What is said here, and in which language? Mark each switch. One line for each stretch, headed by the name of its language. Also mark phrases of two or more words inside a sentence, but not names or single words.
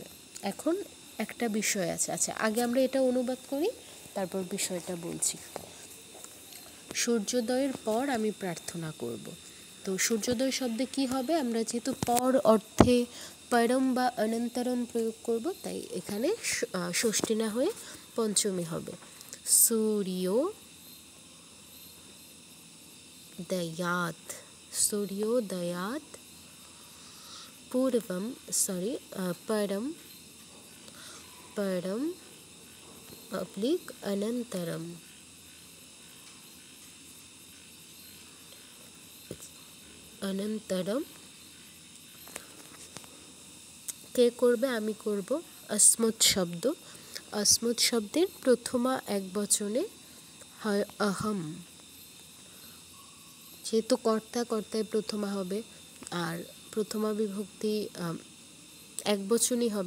Bangla: এখন একটা বিষয় আছে, আচ্ছা আগে আমরা এটা অনুবাদ করি, তারপর বিষয়টা বলছি। সূর্যোদয়ের পর আমি প্রার্থনা করব। তো সূর্যোদয় শব্দে কি হবে? আমরা যেহেতু পর অর্থে পরম বা অনন্তরম প্রয়োগ করব, তাই এখানে ষষ্ঠী না হয়ে পঞ্চমী হবে।
Sanskrit: सूर्योदयात्, सूर्योदयात् पूर्वं परं परम अप्लिक अनंतरम, अनंतरम
Bangla: কে করবে? আমি করব। अस्मत् শব্দ, अस्मत् শব্দের প্রথমা এক বচনে হয় অহম, যেহেতু কর্তা, কর্তায় প্রথমা হবে, আর প্রথমা বিভক্তি এক বচনই হবে।